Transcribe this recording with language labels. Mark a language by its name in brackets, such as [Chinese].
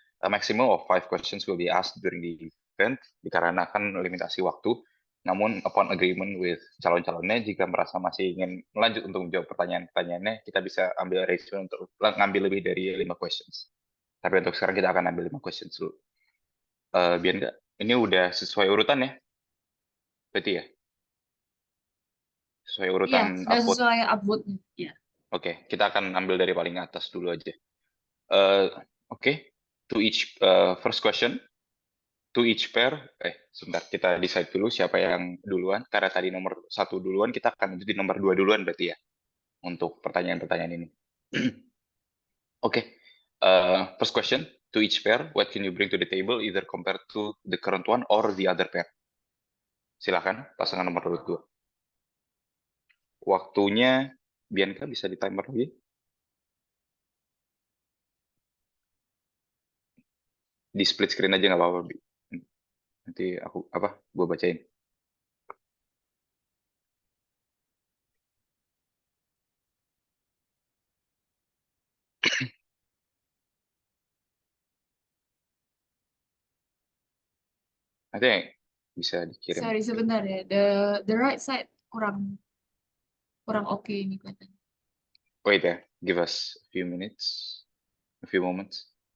[English] A maximum of 5 questions will be asked during the event, [Indonesian] dikarenakan limitasi waktu. Namun, [English] upon agreement with [Indonesian] calon-calonnya, jika merasa masih ingin melanjut untuk menjawab pertanyaan-pertanyaannya, kita bisa ambil [English] arrangement [Indonesian] untuk ngambil lebih dari [English] 5 questions. [Indonesian] Tapi untuk sekarang kita akan ambil [English] 5 questions [Indonesian] dulu. Biar nggak, ini udah sesuai urutan ya? Berarti ya? Sesuai Iya, urutan sudah upvote. sesuai upvote-nya. Iya. Oke, kita akan ambil dari paling atas dulu aja. [English] Oke, to each first question, to each pair. [Indonesian] Sebentar, kita [English] decide [Indonesian] dulu siapa yang duluan. Karena tadi nomor 1 duluan, kita akan lanjutin nomor 2 duluan berarti ya untuk pertanyaan-pertanyaan ini. [English] Oke, first question to each pair. What can you bring to the table, either compared to the current one or the other pair? [Indonesian] Silakan, pasangan nomor 2. Waktunya, Bianca bisa di timer lagi? Di split screen aja nggak apa-apa, Bi. Nanti gue bacain. Nanti bisa dikirim. [English] Sorry, [Indonesian] sebentar ya. [English] The right side [Indonesian] kurang oke ini kelihatannya. [English] Wait [Indonesian] ya, [English] give us a few minutes, a few moments.